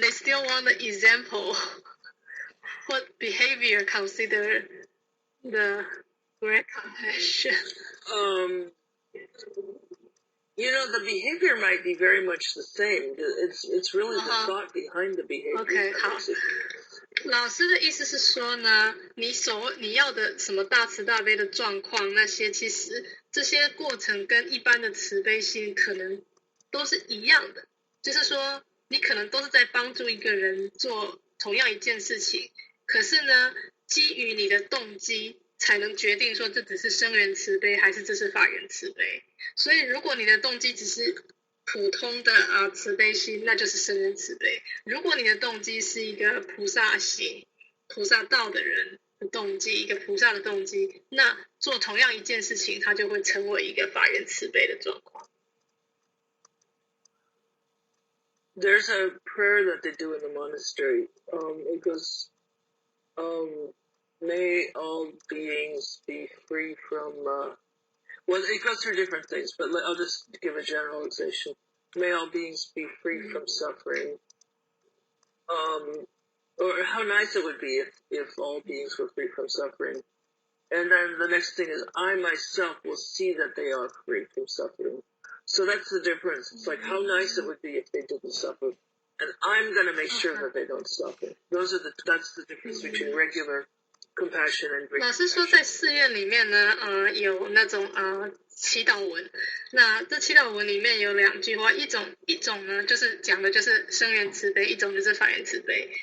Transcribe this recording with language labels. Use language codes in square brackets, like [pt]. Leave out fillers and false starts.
[en] They still want the example. What behavior consider the great compassion? The behavior might be very much the same. It's really the thought behind the behavior. Okay, 好。 [zh] 老师的意思是说呢，你要的什么大慈大悲的状况，那些其实这些过程跟一般的慈悲心可能都是一样的，就是说你可能都是在帮助一个人做同样一件事情，可是呢，基于你的动机才能决定说这只是生缘慈悲还是这是法缘慈悲。所以如果你的动机只是普通的慈悲心，那就是生缘慈悲。如果你的动机是一个菩萨行、菩萨道的人的动机，一个菩萨的动机，那做同样一件事情，它就会成为一个法缘慈悲的状况。 [en] There's a prayer that they do in the monastery. It goes, may all beings be free from, it goes through different things, but I'll just give a generalization. May all beings be free from suffering. Or how nice it would be if all beings were free from suffering. And then the next thing is, I myself will see that they are free from suffering. So that's the difference. It's like how nice it would be if they didn't suffer. And I'm going to make sure that they don't suffer. That's the difference between regular compassion and great compassion. [zh] 老师说在寺院里面呢，有那种祈祷文，那这祈祷文里面有2句话，一种呢就是讲的就是生缘慈悲，一种就是法缘慈悲。